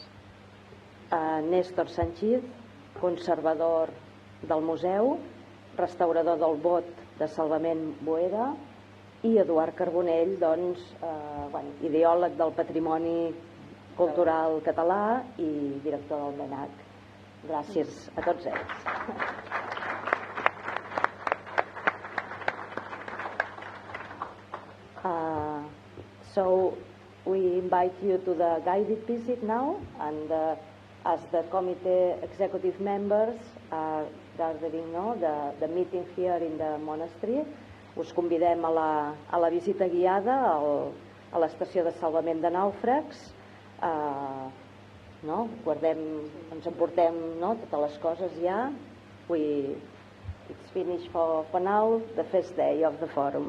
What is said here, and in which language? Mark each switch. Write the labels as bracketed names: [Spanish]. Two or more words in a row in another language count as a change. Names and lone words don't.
[Catalan] Néstor Sanchit, conservador del museu, restaurador del bot de salvament Boera, i Eduard Carbonell, doncs, ideòleg del patrimoni cultural català i director del MENAC. Gràcies a tots ells. [English] So we invite you to the guided visit now, and as the committee executive members are gathering the meeting here in the monastery, [Catalan] us convidem a la visita guiada a l'estació de salvament de nàufrags. Guardem, ens emportem totes les coses ja. [English] It's finished for now, the first day of the forum.